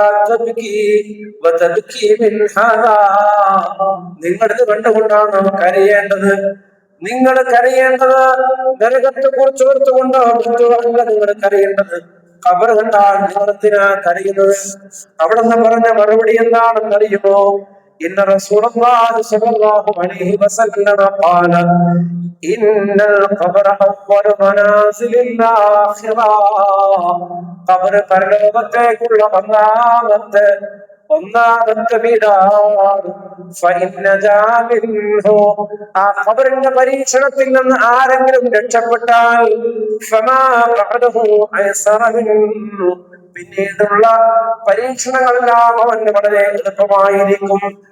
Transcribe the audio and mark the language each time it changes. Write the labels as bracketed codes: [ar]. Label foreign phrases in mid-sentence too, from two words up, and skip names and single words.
[ml] നിങ്ങളിത് കണ്ടുകൊണ്ടാണോ കരയേണ്ടത്? നിങ്ങൾ കരയേണ്ടത് നരകത്തെ കുറിച്ച് ഓർത്തുകൊണ്ടോ അല്ല നിങ്ങൾ കരയേണ്ടത്? ഖബർ കണ്ടാൽ നിങ്ങളെന്തിനാ കരയുന്നത്? അവിടെ നിന്ന് പറഞ്ഞ മറുപടി എന്താണെന്ന് അറിയുമോ? [ar] إن رسول الله صلى الله عليه وسلم قال إن القبر أول منازل الآخرة. [ml] ഖബർ പരലോകത്തേക്കുള്ള ഒന്നാമത്തെ വീടാണ്. ആ ഖബറിന്റെ പരീക്ഷണത്തിൽ നിന്ന് ആരെങ്കിലും രക്ഷപ്പെട്ടാൽ പിന്നീടുള്ള പരീക്ഷണങ്ങളെല്ലാം അവന് വളരെ എളുപ്പമായിരിക്കും.